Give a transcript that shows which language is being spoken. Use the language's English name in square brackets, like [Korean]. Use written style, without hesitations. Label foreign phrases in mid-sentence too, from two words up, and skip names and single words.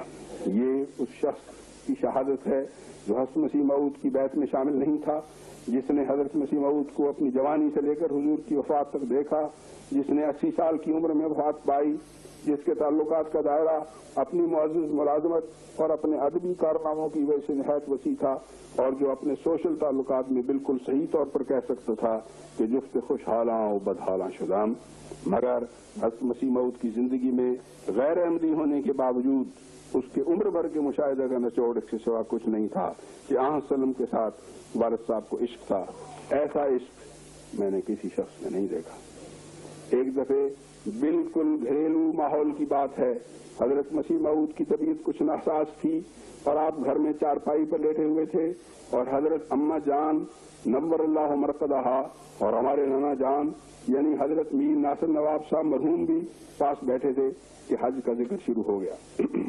[Urdu] یہ اس شخص کی شہادت ہے جو حضرت مسیح موعود کی بیعت میں شامل نہیں تھا، جس نے حضرت مسیح موعود کو اپنی جوانی سے لے کر حضور کی وفات تک دیکھا، جس نے 80 سال کی عمر میں وفات پائی، جس کے تعلقات کا دائرہ اپنی معزز ملازمت اور اپنے ادبی کارناموں کی وجہ سے نہایت وسیع تھا، اور جو اپنے سوشل تعلقات میں بالکل صحیح طور پر کہہ سکتا تھا کہ [Persian] جفت خوشحالاں و بدحالاں شدام۔ [Urdu] مگر حضرت مسیح موعود کی زندگی میں غیر احمدی ہونے کے باوجود اس کے عمر بھر کے مشاہدہ کا نچوڑ اس کے سوا کچھ نہیں تھا کہ آن وسلم کے ساتھ والد صاحب کو عشق تھا۔ ایسا عشق میں نے کسی شخص میں نہیں دیکھا۔ ایک دفعہ بالکل گھریلو ماحول کی بات ہے، حضرت مسیح موعود کی طبیعت کچھ ناساز تھی اور آپ گھر میں چارپائی پر لیٹے ہوئے تھے، اور حضرت اماں جان [Arabic] نور اللہ مرقدہا [Urdu] اور ہمارے نانا جان یعنی حضرت میر ناصر نواب صاحب مرحوم بھی پاس بیٹھے تھے کہ حج کا ذکر شروع ہو گیا۔